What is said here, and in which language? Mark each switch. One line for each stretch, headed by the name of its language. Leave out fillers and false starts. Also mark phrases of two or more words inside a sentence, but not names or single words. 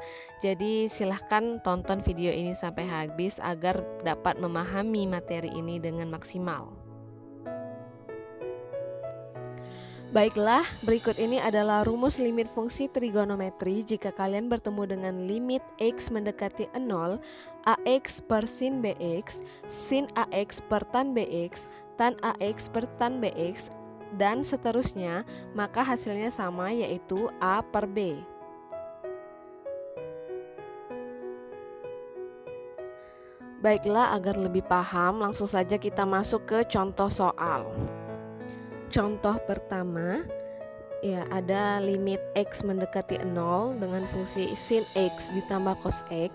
Indonesian: Jadi silahkan tonton video ini sampai habis agar dapat memahami materi ini dengan maksimal. Baiklah, berikut ini adalah rumus limit fungsi trigonometri jika kalian bertemu dengan limit x mendekati 0, ax per sin bx, sin ax per tan bx, tan ax per tan bx, dan seterusnya, maka hasilnya sama yaitu a per b. Baiklah, agar lebih paham, langsung saja kita masuk ke contoh soal. Contoh pertama, ya, ada limit x mendekati 0 dengan fungsi sin x ditambah cos x.